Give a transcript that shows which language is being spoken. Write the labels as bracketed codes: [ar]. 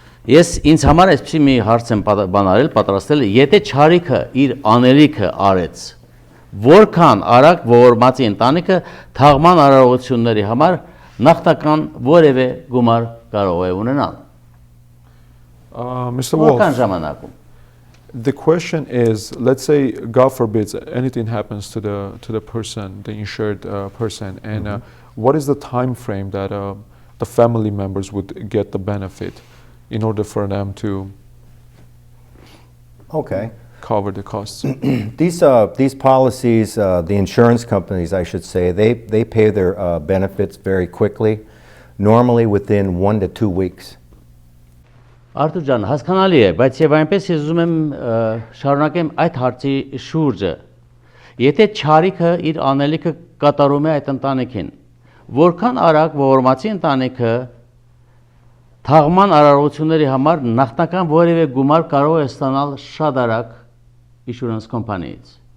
[hy] ես ինձ համար այսպեսի մի հարց եմ պատրաստել, եթե չարիքը իր անելիքը արեց, որքան արագ ողորմածի ընտանիքը թաղման արարողությունների համար նախնական որևէ գումար կարող է ունենալ։ [en] Mr. Wolf, The question is, let's say, God forbid, anything happens to the person, the insured person, and what is the time frame that the family members would get the benefit in order for them to cover the costs? These policies, the insurance companies, I should say, they pay their benefits very quickly, normally within 1 to 2 weeks. [hy] Արթուր ջան, հասկանալի է, բայց եւ այնպես ես ուզում եմ շարունակեմ այդ հարցի շուրջը։ Եթե չարիքը իր անելիքը կատարում է այդ ընտանիքին, որքան արագ ողորմացի ընտանիքը թաղման արարողությունների համար նախնական որևէ գումար կարող է ստանալ շատ արագ insurance company-ից։